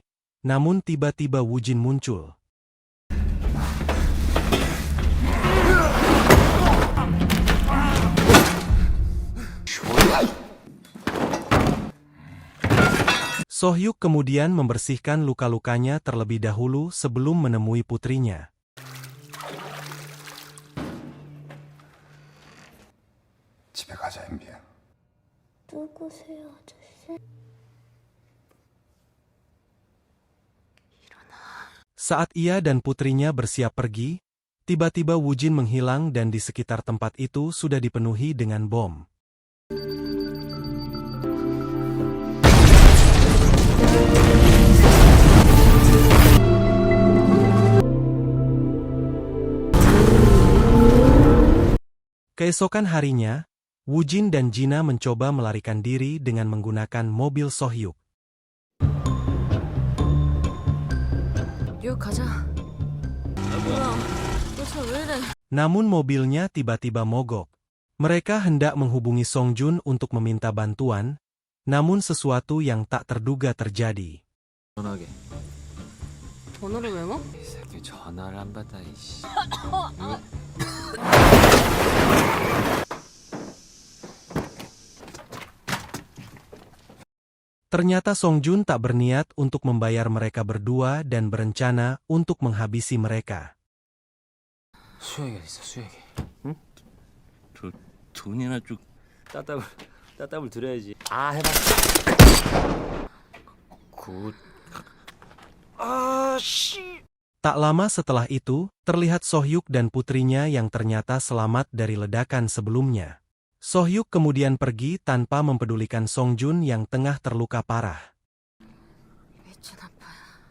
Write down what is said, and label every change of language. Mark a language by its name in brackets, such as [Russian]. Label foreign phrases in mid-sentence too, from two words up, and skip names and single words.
[Indonesian] Namun tiba-tiba Wujin muncul. Sohyuk kemudian membersihkan luka-lukanya terlebih dahulu sebelum menemui putrinya. [Korean] 집에 가자, 엠비야. 누구세요, 아저씨? [Indonesian] Saat ia dan putrinya bersiap pergi, tiba-tiba Wujin menghilang dan di sekitar tempat itu sudah dipenuhi dengan bom. Keesokan harinya, Wujin dan Jina mencoba melarikan diri dengan menggunakan mobil Sohyuk. [Korean] 뉴욕 가자. 뭐야? 너 차 왜 이래? [Indonesian] Namun mobilnya tiba-tiba mogok. Mereka hendak menghubungi Songjun untuk meminta bantuan, namun sesuatu yang tak terduga terjadi. [Korean] 전화하게. 번호를 외워? 이 새끼 전화를 안 받아 이씨. [Indonesian] Ternyata Songjun tak berniat untuk membayar mereka berdua dan berencana untuk menghabisi mereka. [Korean] 수혁이 있어 수혁이. 응? 돈이나 쭉 따답을 드려야지. 아 해봐. 굿. [Indonesian] Tak lama setelah itu, terlihat Sohyuk dan putrinya yang ternyata selamat dari ledakan sebelumnya. Sohyuk kemudian pergi tanpa mempedulikan Songjun yang tengah terluka parah. [Korean] 미친 아빠야.